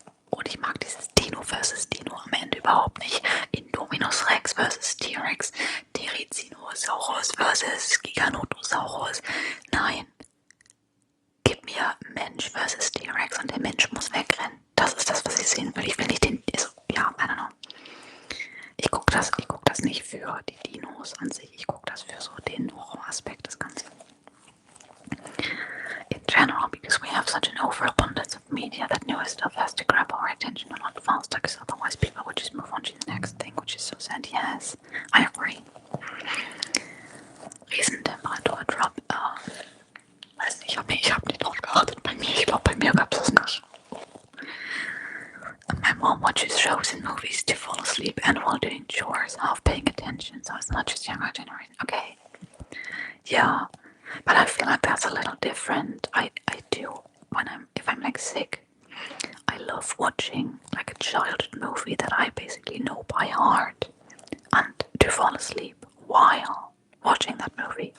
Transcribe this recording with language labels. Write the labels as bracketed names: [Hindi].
[German] Und ich mag dieses Dino versus Dino am Ende überhaupt nicht. Indominus Rex versus T-Rex, Therizinosaurus versus Giganotosaurus. Nein. Gib mir Mensch versus T-Rex und der Mensch muss wegrennen. Das ist das, was ich sehen will. Ich will nicht den. Also, ja, [English] I don't know. [German] Ich guck das nicht für die Dinos an sich. Ich gucke das für so den Horroraspekt des Ganzen. [English] In general, because we have such an overabundance of media that newer stuff has to grab our attention a lot faster, because otherwise people would just move on to the next thing, which is so sad. Yes, I agree. [German] Riesentemperatur-Drop. Weiß nicht, ich hab nicht drauf geachtet bei mir. Ich glaube, bei mir gab es das nicht. [English] My mom watches shows and movies to fall asleep and while doing chores, half paying attention, so it's not just younger generation. Okay. Yeah, but I feel like that's a little different. I do if I'm like sick. I love watching like a childhood movie that I basically know by heart and to fall asleep while watching that movie.